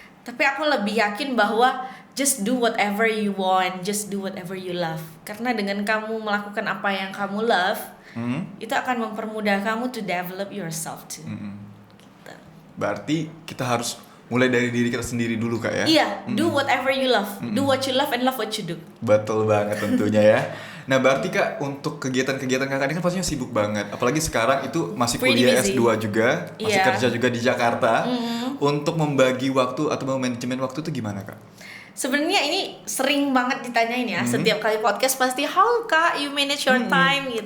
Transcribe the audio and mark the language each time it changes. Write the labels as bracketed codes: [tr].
[id] Tapi aku lebih yakin bahwa [en] just do whatever you want, just do whatever you love. [id] Karena dengan kamu melakukan apa yang kamu love, itu akan mempermudah kamu [en] to develop yourself too. [id] Gitu. Berarti kita harus mulai dari diri kita sendiri dulu Kak ya? Iya, [en] do whatever you love. Do what you love and love what you do. [id] Betul banget tentunya ya. Nah berarti Kak, untuk kegiatan-kegiatan Kakak ini kan pastinya sibuk banget. Apalagi sekarang itu masih kuliah S2 juga, masih kerja juga di Jakarta. Untuk membagi waktu atau manajemen waktu itu gimana Kak? Sebenarnya ini sering banget ditanyain ya, setiap kali podcast pasti, [en] how Kak you manage your time [id] gitu.